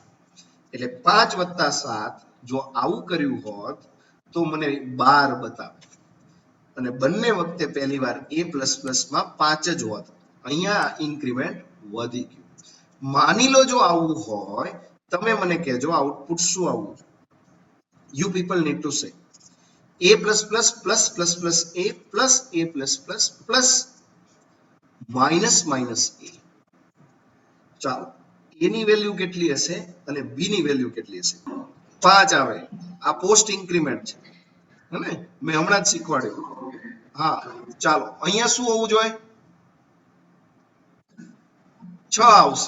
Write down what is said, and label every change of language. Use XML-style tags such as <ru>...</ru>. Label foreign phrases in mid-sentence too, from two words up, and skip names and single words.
<gu>એટલે 5 વત્તા 7 જો આવું કર્યું હોત તો મને 12 બતાવે અને બંને વખતે પહેલી વાર</gu> <en>a plus plus</en> <gu>માં 5 જ હોત, અહીંયા ઇન્ક્રીમેન્ટ વધી ગયું. માની લો જો આવું હોય, તમે મને કહેજો આઉટપુટ શું આવવું?</gu> <en>You people need to say a plus plus plus plus plus a plus a plus plus plus minus minus a.</en> <gu>ચાલો, a ની વેલ્યુ કેટલી હશે અને b ની વેલ્યુ કેટલી હશે? 5 આવે. આ</gu> <en>post increment</en> <gu>છે, હે ને? મેં હમણાં જ શીખવાડ્યું. હા, ચાલો અહીંયા શું હોવું જોઈએ? 6 આવશે.</gu>